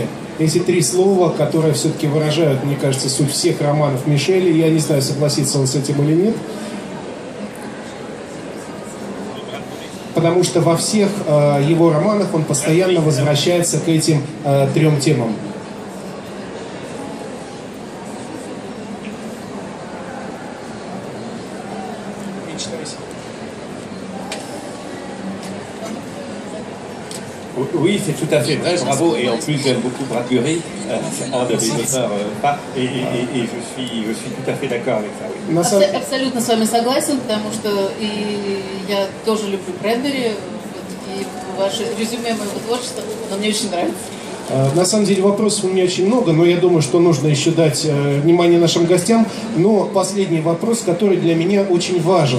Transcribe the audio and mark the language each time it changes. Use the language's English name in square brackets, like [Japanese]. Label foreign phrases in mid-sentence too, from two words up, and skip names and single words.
[Russian] Эти три слова, которые все-таки выражают, мне кажется, суть всех романов Мишеля, я не знаю, согласится он с этим или нет, потому что во всех его романах он постоянно возвращается к этим трем темам. [French] Oui, c'est tout à fait vrai, bravo. Et en plus, j'aime beaucoup Bradbury, c'est un de mes auteurs, et je suis tout à fait d'accord avec ça. Oui. [Russian] Абсолютно с вами согласен, потому что и я тоже люблю Брэдбери, и ваше резюме моего творчества, оно мне очень нравится. На самом деле вопросов у меня очень много, но я думаю, что нужно еще дать внимание нашим гостям. Но последний вопрос, который для меня очень важен.